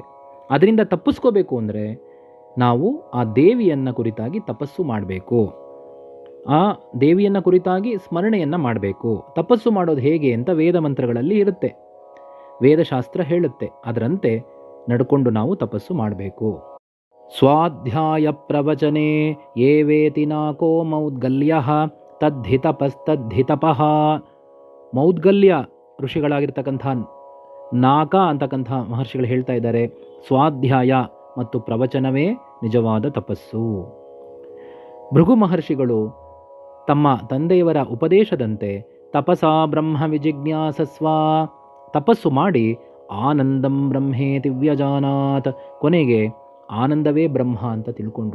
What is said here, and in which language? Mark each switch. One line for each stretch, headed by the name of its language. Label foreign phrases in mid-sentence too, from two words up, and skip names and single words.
Kannada: ಅದರಿಂದ ತಪ್ಪಿಸ್ಕೋಬೇಕು ಅಂದರೆ ನಾವು ಆ ದೇವಿಯನ್ನು ಕುರಿತಾಗಿ ತಪಸ್ಸು ಮಾಡಬೇಕು. ಆ ದೇವಿಯನ್ನು ಕುರಿತಾಗಿ ಸ್ಮರಣೆಯನ್ನು ಮಾಡಬೇಕು. ತಪಸ್ಸು ಮಾಡೋದು ಹೇಗೆ ಅಂತ ವೇದ ಮಂತ್ರಗಳಲ್ಲಿ ಇರುತ್ತೆ, ವೇದಶಾಸ್ತ್ರ ಹೇಳುತ್ತೆ. ಅದರಂತೆ ನಡ್ಕೊಂಡು ನಾವು ತಪಸ್ಸು ಮಾಡಬೇಕು.
Sanskrit: ಸ್ವಾಧ್ಯಾಯ ಪ್ರವಚನೆ ಯೇ ವೇತಿ ನಾಕೋ ಮೌದ್ಗಲ್ಯ ತದ್ಧಿತಪಸ್ತದ್ಧಿತಪಃ.
Kannada: ಮೌದ್ಗಲ್ಯ ಋಷಿಗಳಾಗಿರ್ತಕ್ಕಂಥ ನಾಕ ಅಂತಕ್ಕಂಥ ಮಹರ್ಷಿಗಳು ಹೇಳ್ತಾ ಇದ್ದಾರೆ, ಸ್ವಾಧ್ಯಾಯ ಮತ್ತು ಪ್ರವಚನವೇ ನಿಜವಾದ ತಪಸ್ಸು. ಭೃಗು ಮಹರ್ಷಿಗಳು ತಮ್ಮ ತಂದೆಯವರ ಉಪದೇಶದಂತೆ
Sanskrit: ತಪಸಾ ಬ್ರಹ್ಮ ವಿಜಿಜ್ಞಾಸಸ್ವ,
Kannada: ತಪಸ್ಸು ಮಾಡಿ
Sanskrit: ಆನಂದಂ ಬ್ರಹ್ಮೇತಿ ವ್ಯಜಾನಾತ್,
Kannada: ಕೊನೆಗೆ ಆನಂದವೇ ಬ್ರಹ್ಮ ಅಂತ ತಿಳ್ಕೊಂಡ್ರು.